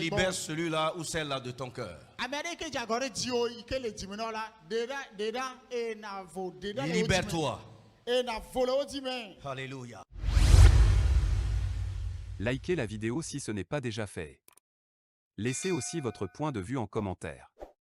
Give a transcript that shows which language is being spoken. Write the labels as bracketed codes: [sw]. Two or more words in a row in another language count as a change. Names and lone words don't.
[fr] Libère [ee] gbɔ. [fr] celui-là ou celle-là de ton cœur. [ee] Ame aɖe yi ke dze agɔ ɖe dziwò yi ke le dzime na wo la ɖeɖa eye na vo ɖeɖa le wo dzi me. [fr] Libère-toi. [ee] Eye na vo le wo dzi me. [fr] Alléluia. Likez la vidéo si ce n'est pas déjà fait. Laissez aussi votre point de vue en commentaire.